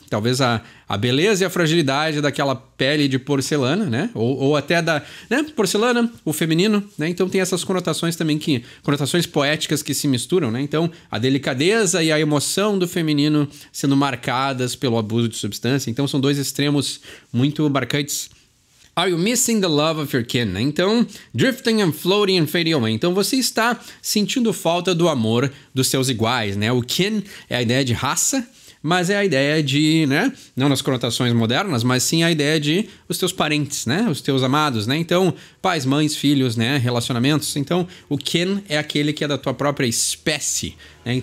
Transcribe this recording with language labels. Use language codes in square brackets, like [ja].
[pt] Talvez a beleza e a fragilidade daquela pele de porcelana, né? Ou até da, né? Porcelana, o feminino, né? Então tem essas conotações também conotações poéticas que se misturam, né? Então a delicadeza e a emoção do feminino sendo marcadas pelo abuso de substância. Então são dois extremos muito marcantes. [en] Are you missing the love of your kin? Então, drifting and floating and fading away. [pt] Então, você está sentindo falta do amor dos seus iguais, né? O kin é a ideia de raça, mas é a ideia de, né? Não nas conotações modernas, mas sim a ideia de os teus parentes, né? Os teus amados, né? Então, pais, mães, filhos, né? Relacionamentos. Então, o kin é aquele que é da tua própria espécie, né?